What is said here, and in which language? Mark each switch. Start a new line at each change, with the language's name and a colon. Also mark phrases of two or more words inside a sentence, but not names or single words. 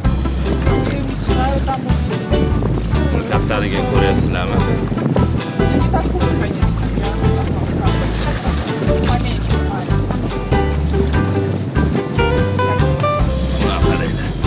Uzbek: Buni kaftaliga ko'ryapsizlarmi?
Russian: Не такой, конечно, поменьше.
Uzbek: Buna qaranglar.